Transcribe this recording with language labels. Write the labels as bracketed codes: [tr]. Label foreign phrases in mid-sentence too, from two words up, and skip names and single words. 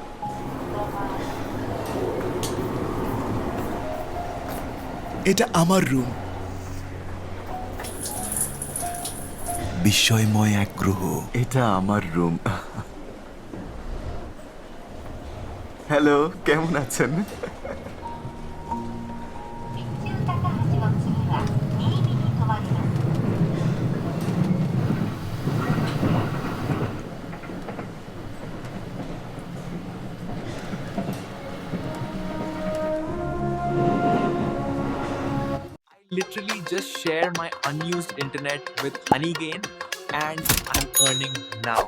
[bn] এটা আমার রুম। বিস্ময়ময় এক গ্রহ। এটা আমার রুম। হ্যালো, কেমন আছেন? [ja] 高橋の次は新見に停まります。 [en] Literally just share my unused internet with Honeygain and I'm earning now.